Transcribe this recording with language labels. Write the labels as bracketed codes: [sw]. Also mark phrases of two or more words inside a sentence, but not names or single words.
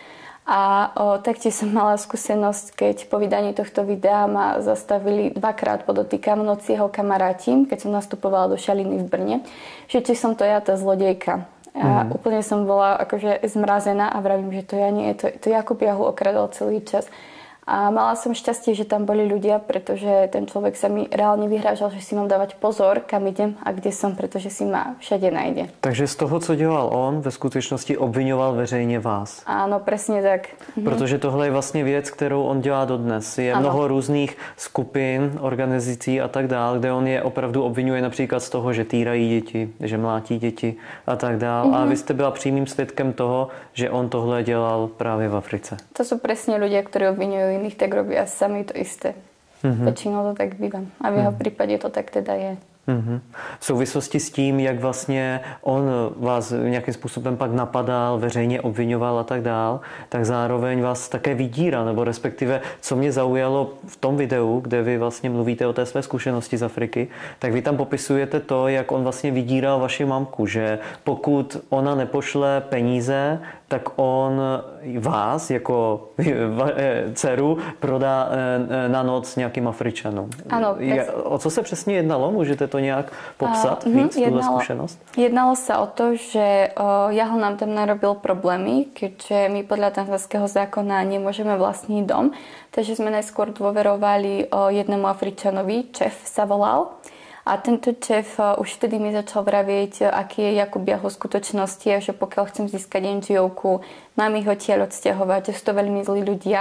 [sk] A taktiež som mala skúsenosť, keď po vydaní tohto videa ma zastavili 2-krát, podotýkam, v noci jeho kamaráti, keď som nastupovala do Šaliny v Brne, že či som to ja, tá zlodejka. A úplne som bola akože zmrazená a vravím, že to ja nie, to Jakub Jahol okradol celý čas. A mala som šťastie, že tam boli ľudia, pretože ten človek sa mi reálne vyhrážal, že si mám dávať pozor, kam idem a kde som, pretože si ma všade najde. [cs] Takže z toho, co dělal on, ve skutečnosti obviňoval veřejně vás. [sk] Áno, presne tak. [cs] Protože tohle je vlastně věc, kterou on dělá dodnes. Je mnoho různých skupin, organizací a tak dále, kde on je opravdu obvinuje například z toho, že týrají děti, že mlátí děti a tak dále. A vy jste byla přímým svědkem toho, že on tohle dělal právě v Africe. To sú presne ľudia, ktorí obviňujú iných, tak robia sami to isté. Väčšinou to tak býva. A v jeho prípade to tak teda je. V souvislosti s tím, jak vlastně on vás nějakým způsobem pak napadal, veřejně obviňoval a tak dál, tak zároveň vás také vydíral, nebo respektive, co mě zaujalo v tom videu, kde vy vlastně mluvíte o té své zkušenosti z Afriky, tak vy tam popisujete to, jak on vlastně vydíral vaši mamku, že pokud ona nepošle peníze, tak on vás jako dceru prodá na noc nějakým Afričanům. Ano, o co se přesně jednalo? Můžete to nějak popsat víc, tuhle zkušenost? [sk] Jednalo sa o to, že Jahol nám tam narobil problémy, keďže my podľa tanzanského zákona nemôžeme vlastniť dom, takže sme najskôr dôverovali jednému Afričanovi, Čef sa volal. A tento šéf už vtedy mi začal vravieť, aký je Jakub Jahol v skutočnosti a že pokiaľ chcem získať NGO-ku, mám ich odtiaľ odsťahovať, že sú to veľmi zlí ľudia.